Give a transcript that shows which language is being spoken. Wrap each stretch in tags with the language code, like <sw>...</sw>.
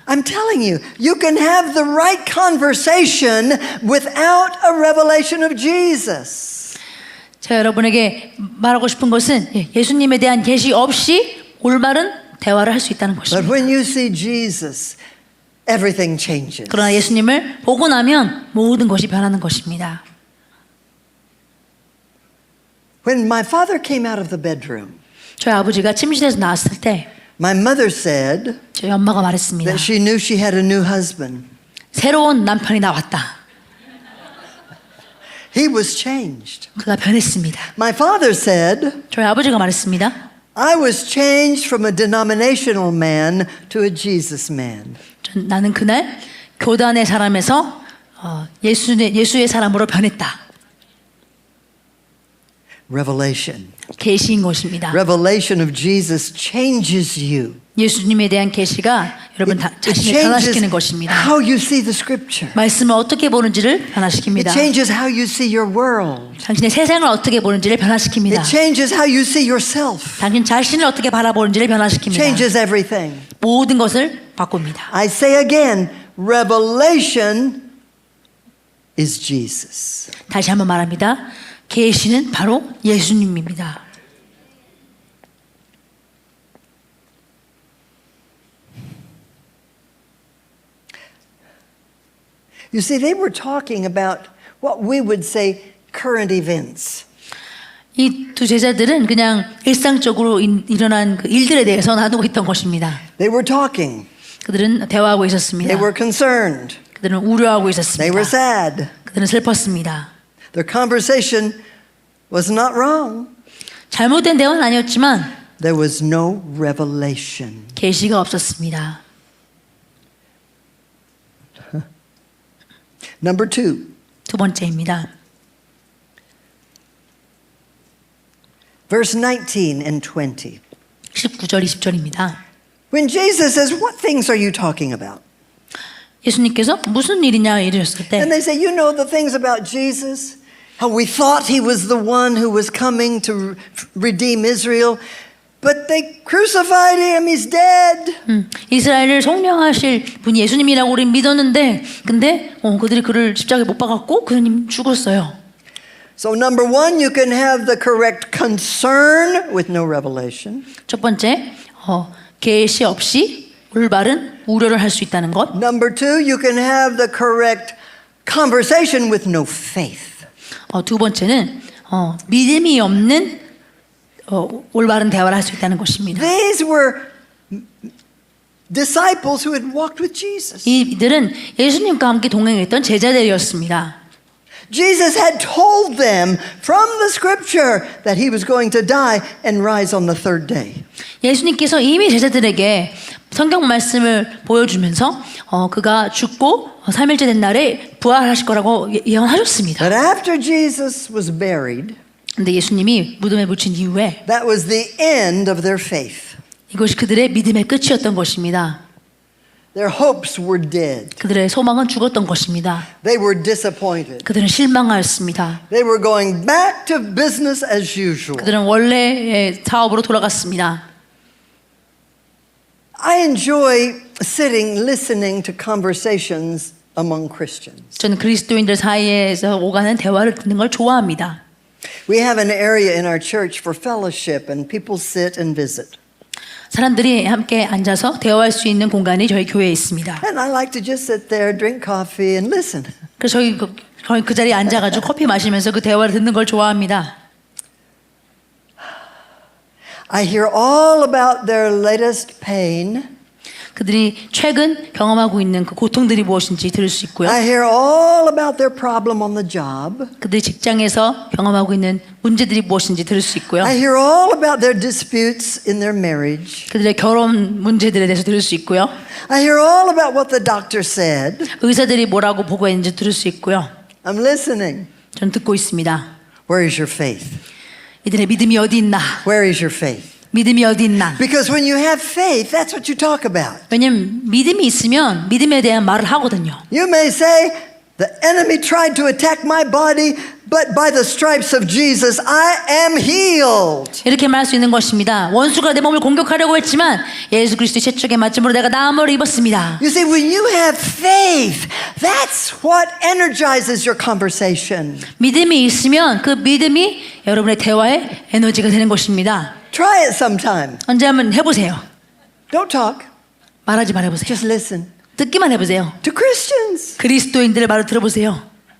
<en>I'm telling you, you can have the right conversation without a revelation of Jesus.</en> <ko>제가 여러분에게 말하고 싶은 것은 예수님에 대한 계시 없이 올바른 대화를 할 수 있다는</ko> <en>But</en> <ko>것입니다.</ko> <en>when you see Jesus, everything changes.</en> <ko>그러나 예수님을 보고 나면 모든 것이 변하는 것입니다.</ko> <en>When my father came out of the bedroom,</en> <ko>저희 아버지가 침실에서 나왔을 때</ko> <en>my mother said</en> <ko>저희 엄마가 말했습니다.</ko> <en>that she knew she had a new husband.</en> <ko>새로운 남편이 나왔다.</ko> <en>He was changed.</en> <ko>그가 변했습니다.</ko> <en>My father said,</en> <ko>저희 아버지가 말했습니다.</ko> <en>I was changed from a denominational man to a Jesus man.</en> <ko>나는 그날 교단의 사람에서 예수의 사람으로 변했다.</ko> <en>Revelation.</en> <ko>계시인 것입니다.</ko> <en>Revelation of Jesus changes you.</en> <ko>예수님에 대한 계시가 여러분</ko> <en>It</en> <ko>자신을</ko> <en>changes</en> <ko>변화시키는 것입니다.</ko> <en>how you see the scripture.</en> <ko>말씀을 어떻게 보는지를</ko> <en>It</en> <ko>변화시킵니다.</ko> <en>changes how you see your world.</en> <ko>당신의 세상을 어떻게 보는지를 변화시킵니다.</ko> <en>It changes how you see yourself.</en> <ko>당신 자신을 어떻게 바라보는지를 변화시킵니다.</ko> <en>Changes everything.</en> <ko>모든 것을 바꿉니다.</ko> <en>I say again, revelation is Jesus.</en> <ko>다시 한번 말합니다. 계시는 바로 예수님입니다.</ko> <en>You see, they were talking about what we would say current events.</en> <ko>이 두 제자들은 그냥 일상적으로 일어난 그 일들에 대해서 나누고 있던 것입니다.</ko> <en>They were talking.</en> <ko>그들은 대화하고 있었습니다.</ko> <en>They were concerned.</en> <ko>그들은 우려하고</ko> <en>They</en> <ko>있었습니다.</ko> <en>were sad.</en> <ko>그들은 슬펐습니다.</ko> <en>Their conversation was not wrong.</en> <ko>잘못된 대화는 아니었지만</ko> <en>There was no revelation.</en> <ko>계시가 없었습니다.</ko> <en>Number 2,</en> <ko>두 번째입니다.</ko> <en>verse 19 and 20.</en> <ko>19절 20절입니다.</ko> <en>When Jesus says, "What things are you talking about?"</en> <ko>예수님께서 무슨 일이냐 이러셨을 때</ko> <en>And they say, "You know the things about Jesus, how we thought he was the one who was coming to redeem Israel, but they crucified him, he's dead."</en> <ko>이스라엘을 성령하실 분이 예수님이라고 우린 믿었는데 근데 그들이 그를 십자가에 못 박았고 그님 죽었어요.</ko> <en>So number one, you can have the correct concern with no revelation.</en> <ko>첫 번째, 계시 없이 올바른 우려를 할 수 있다는 것.</ko> <en>Number two, you can have the correct conversation with no faith.</en> <ko>두 번째는 믿음이 없는 올바른 대화를 할 수 있다는 것입니다.</ko> <en>These were disciples who had walked with Jesus.</en> <ko>이들은 예수님과 함께 동행했던 제자들이었습니다.</ko> <en>Jesus had told them from the scripture that he was going to die and rise on the third day.</en> <ko>예수님께서 이미 제자들에게 성경 말씀을 보여주면서 그가 죽고 3일째 된 날에 부활하실 거라고 예언하셨습니다.</ko> <en>But after Jesus was buried,</en> <ko>근데 예수님이 무덤에 묻힌 이후에</ko> <en>that was the end of their faith.</en> <ko>이것이 그들의 믿음의 끝이었던 것입니다.</ko> <en>Their hopes were dead.</en> <ko>그들의 소망은 죽었던 것입니다.</ko> <en>They were disappointed.</en> <ko>그들은 실망하였습니다.</ko> <en>They were going back to business as usual.</en> <ko>그들은 원래의 사업으로 돌아갔습니다.</ko> <en>I enjoy sitting listening to conversations among Christians.</en> <ko>저는 그리스도인들 사이에서 오가는 대화를 듣는 걸 좋아합니다.</ko> <en>We have an area in our church for fellowship and people sit and visit.</en> <ko>사람들이 함께 앉아서 대화할 수 있는 공간이 저희 교회에 있습니다.</ko> <en>And I like to just sit there, drink coffee and listen.</en> <ko>그래서 저희 그 자리에 앉아가지고 커피 마시면서 그 대화를 듣는 걸 좋아합니다.</ko> <en>I hear all about their latest pain.</en> <ko>그들이 최근 경험하고 있는 그 고통들이 무엇인지 들을 수 있고요.</ko> <en>I hear all about their problem on the job.</en> <ko>그들이 직장에서 경험하고 있는 문제들이 무엇인지 들을 수 있고요.</ko> <en>I hear all about their disputes in their marriage.</en> <ko>그들의 결혼 문제들에 대해서 들을 수 있고요.</ko> <en>I hear all about what the doctor said.</en> <ko>의사들이 뭐라고 보고했는지 들을 수 있고요.</ko> <en>I'm listening.</en> <ko>전 듣고 있습니다.</ko> <en>Where is your faith?</en> <ko>이들의 믿음이 어디 있나?</ko> <en>Where is your faith?</en> <ko>믿음이 어디 있나?</ko> <en>Because when you have faith, that's what you talk about.</en> <ko>왜냐면 믿음이 있으면 믿음에 대한 말을 하거든요.</ko> <en>You may say, the enemy tried to attack my body, but by the stripes of Jesus, I am healed.</en> <ko>이렇게 말할 수 있는 것입니다. 원수가 내 몸을 공격하려고 했지만 예수 그리스도의 채찍에 맞음으로 내가 나음을 입었습니다.</ko> <en>You see, when you have faith, that's what energizes your conversation.</en> <ko>믿음이 있으면 그 믿음이 여러분의 대화의 에너지가 되는 것입니다.</ko> <en>Try it sometime.</en> <ko>언제 한번 해보세요.</ko> <en>Don't talk,</en> <ko>말하지 말아보세요.</ko> <en>just listen</en> <ko>듣기만 해보세요.</ko> <en>to Christians.</en> <ko>그리스도인들의 말을 들어보세요.</ko>